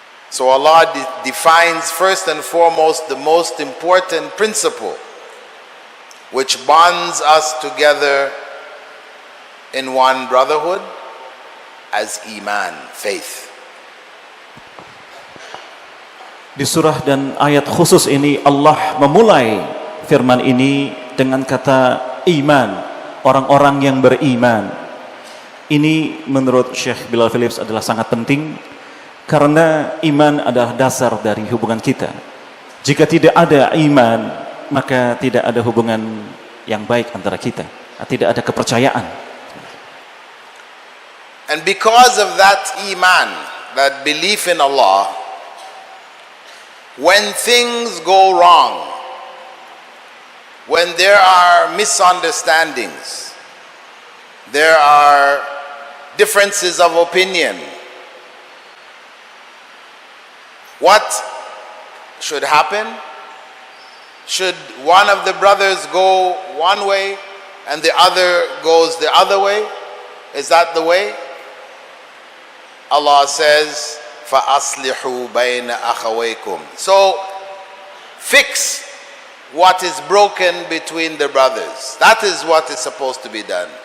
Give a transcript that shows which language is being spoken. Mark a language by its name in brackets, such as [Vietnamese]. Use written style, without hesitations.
[English] So Allah defines first and foremost the most important principle which bonds us together in one brotherhood as iman, faith. [Indonesian] Di surah dan ayat khusus ini Allah memulai firman ini dengan kata iman, orang-orang yang beriman. Ini menurut Syekh Bilal Phillips adalah sangat penting, karena iman adalah dasar dari hubungan kita. Jika tidak ada iman, maka tidak ada hubungan yang baik antara kita, tidak ada kepercayaan. [English] And because of that iman, that belief in Allah, when things go wrong, when there are misunderstandings, there are differences of opinion, what should happen? Should one of the brothers go one way and the other goes the other way? Is that the way? Allah says, [Arabic] فَأَصْلِحُوا بَيْنَ أَخَوَيْكُمْ. [English] So, fix what is broken between the brothers. That is what is supposed to be done.